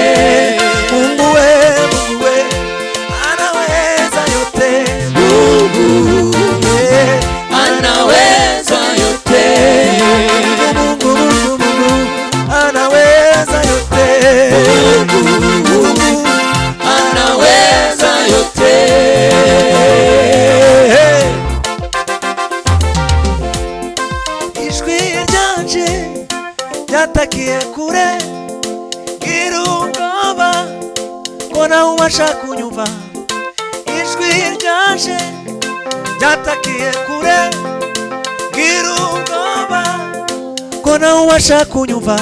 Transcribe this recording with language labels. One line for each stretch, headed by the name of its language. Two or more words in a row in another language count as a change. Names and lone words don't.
Swahili: Mungu we anaweza yote. Mungu anaweza yote. Mungu anaweza yote. Mungu anaweza yote.
Rundi: Ijwi ryanje ryatakiye kure, gira ubwoba ko nawe ubasha kunyumva. Ijwi ryanje ryatakiye kure, gira ubwoba ko nawe ubasha kunyumva.